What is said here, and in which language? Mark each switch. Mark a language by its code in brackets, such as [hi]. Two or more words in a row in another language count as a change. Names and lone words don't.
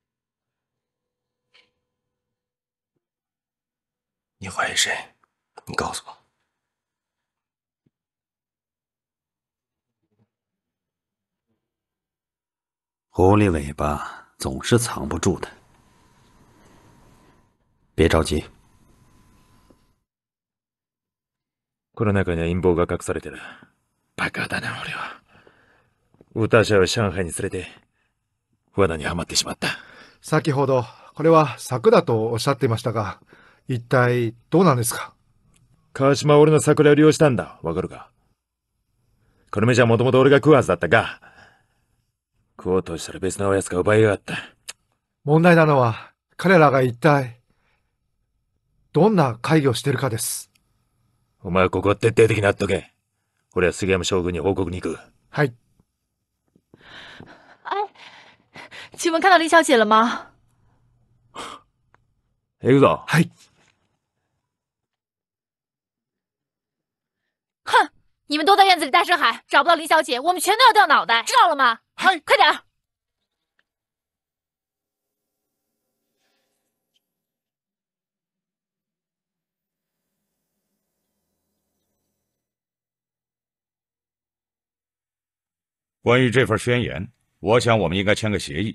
[zh] 你怀疑谁？你告诉我。狐狸尾巴总是藏不住的，别着急。 [ja] この中には陰謀が隠されてる。バカだな、俺は。歌者を上海に連れて、罠にはまってしまった。先ほど、これは策だとおっしゃっていましたが、一体どうなんですか？川島は俺の桜を利用したんだ。わかるか？この飯はもともと俺が食うはずだったが、食おうとしたら別のおやつが奪いやがった。問題なのは、彼らが一体、どんな会議をしているかです。お前はここは徹底的にやっとけ。俺は杉山将軍に報告に行く。はい。 [zh] 哎，请问看到林小姐了吗？ [ja] 行くぞ。はい。哼！ [zh] 你们都在院子里大声喊，找不到林小姐，我们全都要掉脑袋，知道了吗？嗨，快点儿！关于这份宣言，我想我们应该签个协议。